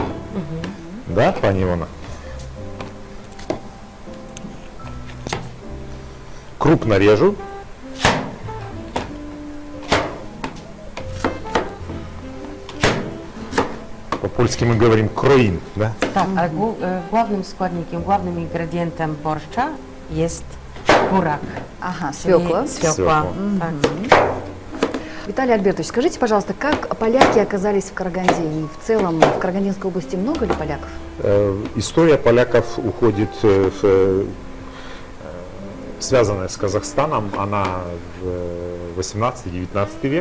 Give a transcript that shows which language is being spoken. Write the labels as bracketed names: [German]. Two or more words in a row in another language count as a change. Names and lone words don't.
[Russian] Да, пани Ивона? Крупно режу. По-польски мы говорим кроин, да? [Polish] Tak, ale głównym składnikiem, głównym ingredientem borszcza jest burak. [Russian] Ага, Свекла. свекла. Так. Виталий Альбертович, скажите, пожалуйста, как поляки оказались в Караганде? И в целом в Карагандинской области много ли поляков? История поляков уходит связанная с Казахстаном, она в 18-19 век.